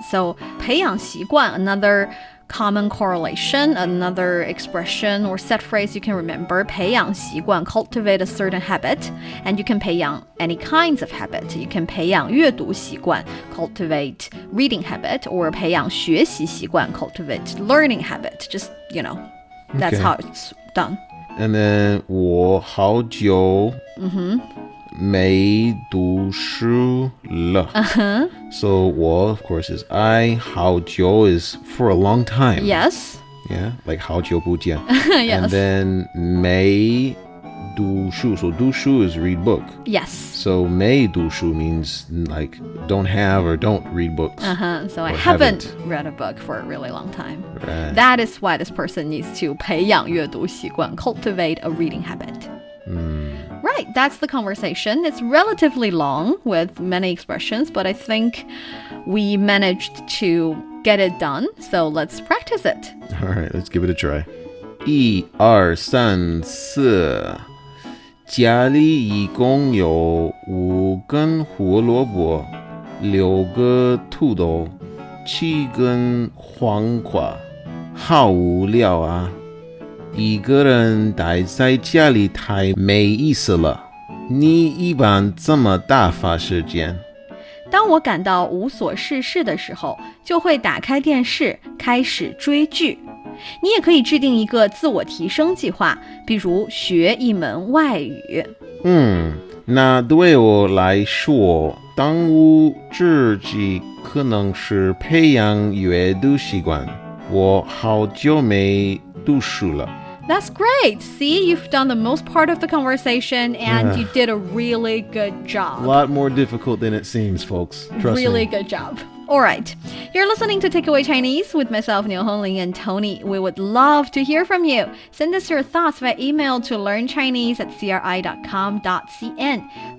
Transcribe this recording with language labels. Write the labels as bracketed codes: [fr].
[en] So 培养习惯, another common correlation, another expression or set phrase you can remember. 培养习惯, cultivate a certain habit. And you can 培养 any kinds of habit. You can [zh] 培养阅读习惯, [en] cultivate reading habit. Or [zh] 培养学习习惯, [en] cultivate learning habit. Just, that's how it's done. And then [zh] 我好久没读书了. [en] So 我 of course is I. 好久 is for a long time. Yes. Yeah, like [zh] 好久不见. [en] Yes. And then 没读书. So 读书 is read book. Yes. So 没读书 means like don't have or don't read books. So I haven't read a book for a really long time. Right. That is why this person needs to [zh] 培养阅读习惯, [en] cultivate a reading habit. Right, that's the conversation. It's relatively long with many expressions, but I think we managed to get it done. So let's practice it. All right, let's give it a try. [zh] 1、2、3、4. 家里一共有5根胡萝卜，6个土豆，7根黄瓜。好无聊啊！一个人待在家里太没意思了。你一般怎么打发时间？当我感到无所事事的时候，就会打开电视，开始追剧。你也可以制定一个自我提升计划，比如学一门外语。那对我来说，当务之急可能是培养阅读习惯。我好久没读书了。 [en] That's great. See, you've done the most part of the conversation and you did a really good job. A lot more difficult than it seems, folks. Trust me. Really good job. All right. You're listening to Takeaway Chinese with myself, Niuniu and Tony. We would love to hear from you. Send us your thoughts via email to learnchinese@cri.com.cn.